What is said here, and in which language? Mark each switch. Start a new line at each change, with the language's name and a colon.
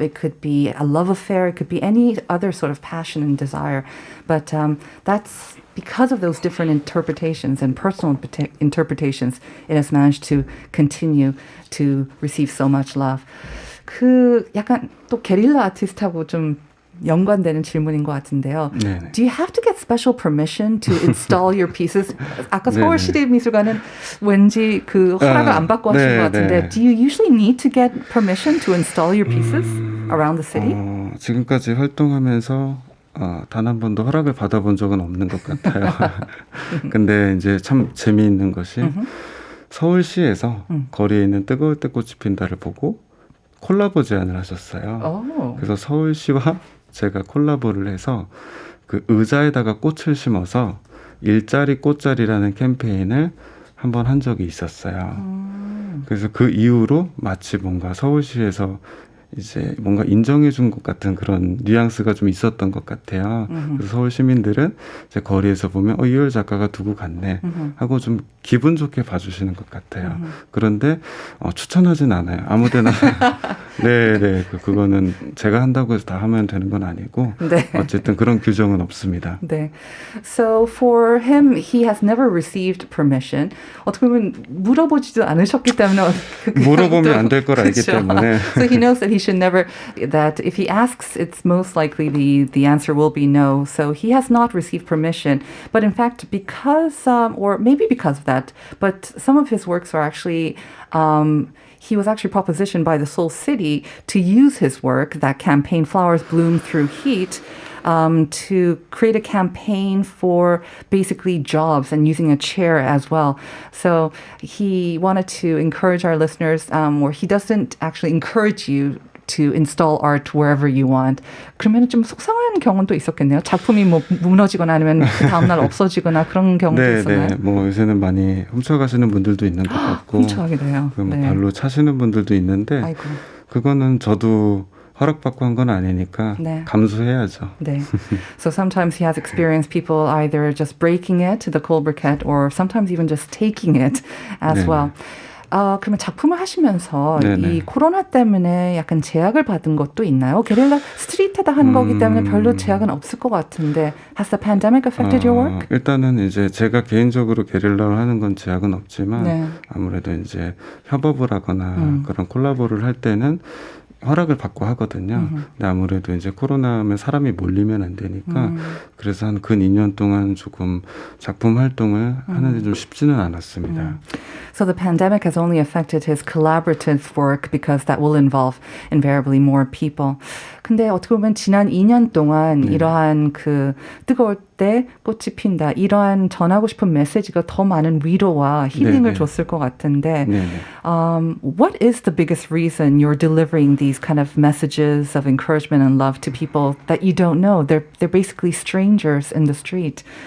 English: It could be a love affair. It could be any other sort of passion and desire. But that's because of those different interpretations and personal interpretations, it has managed to continue to receive so much love.
Korean: 그 약간 또 게릴라 아티스트하고 좀 연관되는 질문인 것 같은데요. 네네.
English: Do you have to get special permission to install your pieces?
Korean: 아까 서울시립미술관은 왠지 그 허락을 안 받고 하신 것 같은데
English: Do you usually need to get permission to install your pieces around the city?
Korean: 지금까지 활동하면서 단 한 번도 허락을 받아본 적은 없는 것 같아요. 근데 이제 참 재미있는 것이 서울시에서 거리에 있는 뜨거울 때 꽃이 핀다를 보고 콜라보 제안을 하셨어요. 그래서 서울시와 제가 콜라보를 해서 그 의자에다가 꽃을 심어서 일자리 꽃자리라는 캠페인을 한번 한 적이 있었어요. 그래서 그 이후로 마치 뭔가 서울시에서 이제 뭔가 인정해준 것 같은 그런 뉘앙스가 좀 있었던 것 같아요. 그래서 서울 시민들은 이제 거리에서 보면 이효열 작가가 두고 갔네 하고 좀 기분 좋게 봐주시는 것 같아요. 그런데 추천하진 않아요. 아무데나 네네 그거는 제가 한다고 해서 다 하면 되는 건 아니고 어쨌든 그런 규정은 없습니다. 네.
English: So for him, he has never received permission.
Korean: 어떻게 보면 물어보지도 않으셨기 때문에 물어보면 안 될 걸 알기 때문에.
English: So he knows that he should never, that if he asks, it's most likely the answer will be no. So he has not received permission. But in fact, because, or maybe because of that, but some of his works are actually, he was actually propositioned by the Seoul City to use his work, that campaign Flowers Bloom Through Heat, to create a campaign for basically jobs and using a chair as well. So he wanted to encourage our listeners, or he doesn't actually encourage you to install art wherever you want.
Korean: 그러면 좀 속상한 경우도 있었겠네요. 작품이 뭐 무너지거나 아니면 그 다음날 없어지거나 그런 경우도 있었나요? 네, 뭐 요새는 많이 훔쳐가시는 분들도 있는 것 같고, 훔쳐가기도 해요. 뭐 발로 차시는 분들도 있는데, 아이고. 그거는 저도 허락받고 한 건 아니니까 감수해야죠. 네.
English: So sometimes he has experienced people either just breaking it, the cold briquette, or sometimes even just taking it as well.
Korean: 그러면 작품을 하시면서 이 코로나 때문에 약간 제약을 받은 것도 있나요? 게릴라 스트리트에다 하는 거기 때문에 별로 제약은 없을 것 같은데
English: Has the pandemic affected your work?
Korean: 일단은 이제 제가 개인적으로 게릴라를 하는 건 제약은 없지만 아무래도 이제 협업을 하거나 그런 콜라보를 할 때는 허락을 받고 하거든요. 근데 아무래도 이제 코로나면 사람이 몰리면 안 되니까 그래서 한 근 2년 동안 조금 작품 활동을 하는데 좀 쉽지는 않았습니다.
English: So the pandemic has only affected his collaborative work because that will involve invariably more people.
Korean: 근데 어떻게 보면 지난 2년 동안 이러한 그 뜨거울 때 꽃이 핀다 이러한 전하고 싶은 메시지가 더 많은 위로와 힐링을 줬을 것 같은데
English: what is the biggest reason you're delivering these kind of messages of encouragement and love to people that you don't know? They're basically strangers in the street.